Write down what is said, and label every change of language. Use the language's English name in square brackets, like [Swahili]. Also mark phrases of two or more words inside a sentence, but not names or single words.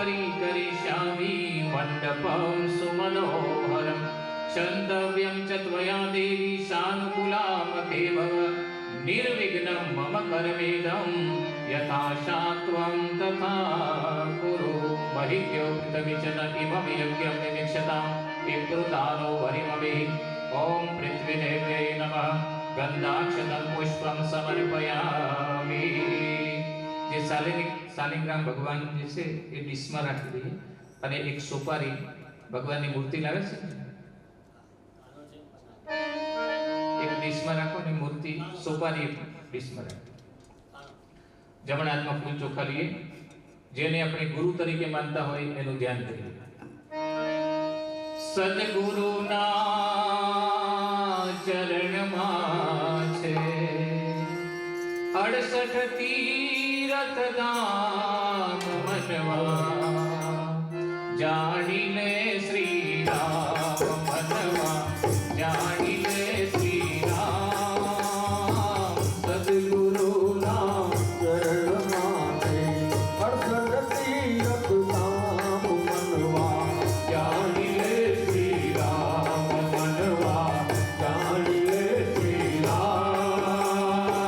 [Sanskrit] परिकरिष्यामि मण्डपं सुमनोहरं क्षन्तव्यं च त्वया देवी सानुकूलामते भव निर्विघ्नं मम कर्मेदं यथा त्वं तथा कुरु महित्यो पृथ्वीचन इमं यज्ञं निमिक्षतां पितृतानो वरिमभिः ॐ पृथ्वीदेव्यै नमः गन्धाक्षतं पुष्पं समर्पयामि। [Gujarati] જે શાલિગ્રામ ભગવાન જે છે એ ડીશમાં રાખી દઈએ અને એક સોપારી ભગવાનની મૂર્તિ લાવે છે એક ડીશમાં રાખો ને મૂર્તિ સોપારી ડીશમાં રાખો। જમણા હાથમાં ફૂલ ચોખા લઈએ જેને આપણે ગુરુ તરીકે માનતા હોય એનું ધ્યાન કરીએ। સદગુરુના ચરણમાં છે [Hindi] 68 तीरथ धाम मनवा जानी ले श्री राम मनवा जानी ले श्री राम सद्गुरु नाम चरण माते 68 तीरथ धाम मनवा जानी ले श्री राम मनवा जानी ले श्री राम